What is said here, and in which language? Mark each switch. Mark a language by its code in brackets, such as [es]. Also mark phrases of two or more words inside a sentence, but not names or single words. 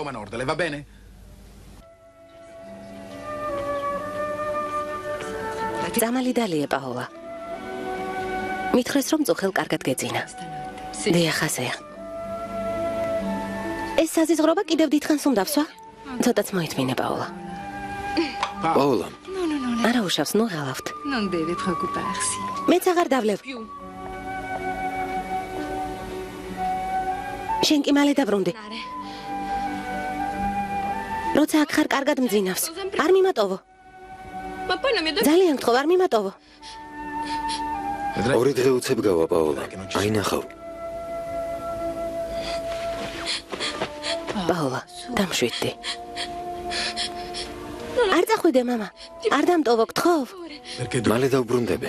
[ka] ძამალი დალია პაოლა. მითხრეს რომ წუხელ კარგად გეძინა. დიახ, ასეა. ეს საზიზღრობა კიდევ დიდხანს უნდა ვსვა? ცოტაც მოითმინე პაოლა. პაოლა. არა უშავს, ნუ ღალავთ. [it] Non deve preoccuparsi. [ka] მეც აღარ დავლევ. შენ კი მალე დაბრუნდი. როცა აქ ხარ კარგად მძინავს. არ მიმატოვო. [it] Ma poi non mi ha detto [ka] ძალიან გთხოვ, არ მიმატოვო. ორი დღე უცებ გავა პაოლა. აინახავ. პაოლა, დამშვიდდი. არ წახვიდე, მამა. არ დამტოვო, გთხოვ. მალე დავბრუნდები.